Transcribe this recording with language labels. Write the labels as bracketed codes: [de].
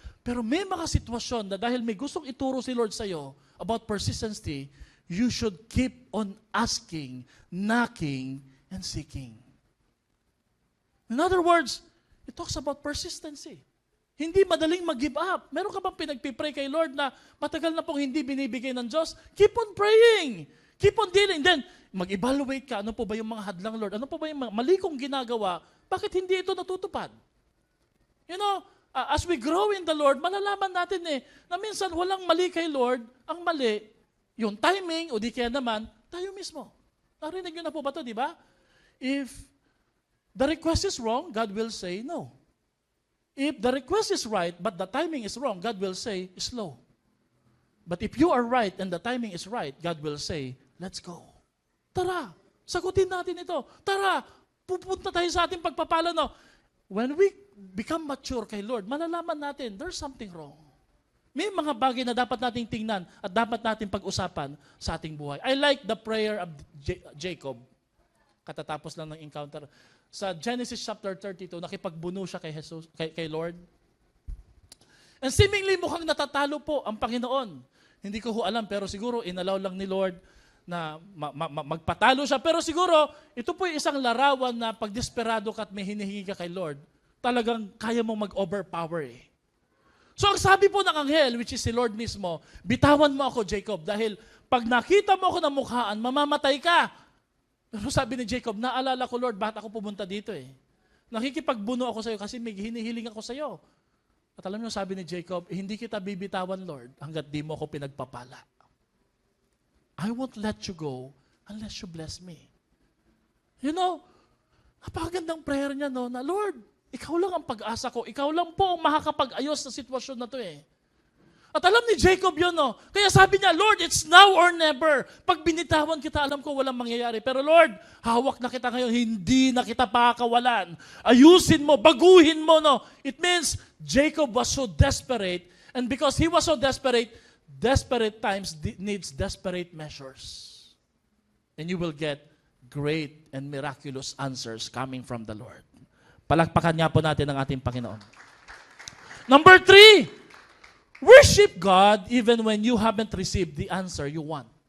[tl] Pero may mga sitwasyon na dahil may gustong ituro si Lord sa iyo [en] about persistency, you should keep on asking, knocking, and seeking. In other words, it talks about persistency. [tl] Hindi madaling mag-give up. Meron ka bang pinagpipray kay Lord na matagal na pong hindi binibigay ng Diyos? [en] Keep on praying. Keep on dealing. Then, [tl] mag-evaluate ka. Ano po ba yung mga hadlang, Lord? Ano po ba yung mali kong ginagawa? Bakit hindi ito natutupad? [en] You know, as we grow in the Lord, [tl] malalaman natin na minsan walang mali kay Lord. Ang mali, yung timing, o di kaya naman, tayo mismo. Narinig nyo na po ba ito, di ba? [en] If the request is wrong, God will say no. If the request is right, but the timing is wrong, God will say, slow. But if you are right and the timing is right, God will say, let's go. [tl] Tara, sagutin natin ito. Tara, pupunta tayo sa ating pagpapala. No? [en] When we become mature [tl] kay Lord, malalaman natin, [en] there's something wrong. [tl] May mga bagay na dapat nating tingnan at dapat nating pag-usapan sa ating buhay. [en] I like the prayer of Jacob. [tl] Katatapos lang ng encounter. Sa Genesis chapter 32, nakipagbuno siya kay Jesus, kay Lord. [en] And seemingly [tl] mukhang natatalo po ang Panginoon. Hindi ko alam, pero siguro inalaw lang ni Lord na magpatalo siya. Pero siguro, ito po yung isang larawan na pag desperado ka at may hinihingi ka kay Lord, talagang kaya mong mag-overpower eh. So ang sabi po ng anghel, which is si Lord mismo, bitawan mo ako, Jacob, dahil pag nakita mo ako ng mukhaan, mamamatay ka. Pero sabi ni Jacob, naalala ko, Lord, bakit ako pumunta dito eh? Nakikipagbuno ako sa iyo kasi may hinihiling ako sa iyo. At alam niyo, sabi ni Jacob, hindi kita bibitawan, Lord, hanggat di mo ako pinagpapala. [en] I won't let you go unless you bless me. You know, [tl] napakagandang prayer niya, no, na Lord, ikaw lang ang pag-asa ko. Ikaw lang po ang makakapag-ayos sa sitwasyon na to eh. At alam ni Jacob yun, no? Kaya sabi niya, Lord, [en] it's now or never. [tl] Pag binitawan kita, alam ko walang mangyayari. Pero Lord, hawak na kita ngayon, hindi na kita pakakawalan. Ayusin mo, baguhin mo, no? [en] It means Jacob was so desperate, and because he was so desperate, desperate times needs desperate measures. And you will get great and miraculous answers coming from the Lord. [tl] Palakpakan niya po natin ang ating Panginoon. [en] Number 3, worship God even when you haven't received the answer you want.